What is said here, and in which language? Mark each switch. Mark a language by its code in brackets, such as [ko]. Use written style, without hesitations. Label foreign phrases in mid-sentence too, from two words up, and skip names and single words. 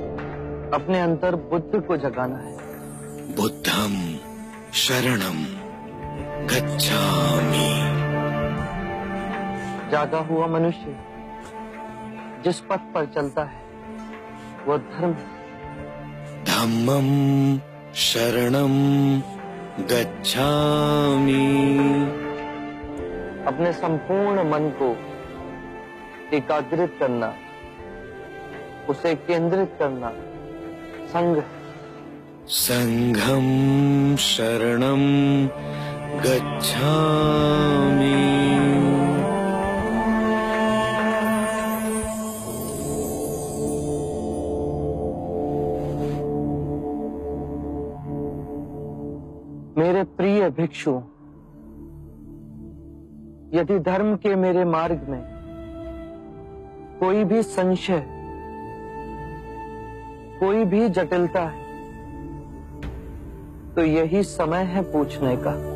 [hi] अपने अंतर बुद्ध को जगाना है। [pi] बुद्धम शरणम गच्छामि। [hi] जागा हुआ मनुष्य जिस पथ पर चलता है वो धर्म। [pi] धम्मं शरणं गच्छामि। [hi] अपने संपूर्ण मन को एकाग्रित करना, उसे केंद्रित करना संघ। [pi] संघं शरणं गच्छामि। [hi] मेरे प्रिय भिक्षु, यदि धर्म के मेरे मार्ग में कोई भी संशय, कोई भी जटिलता है, तो यही समय है पूछने का।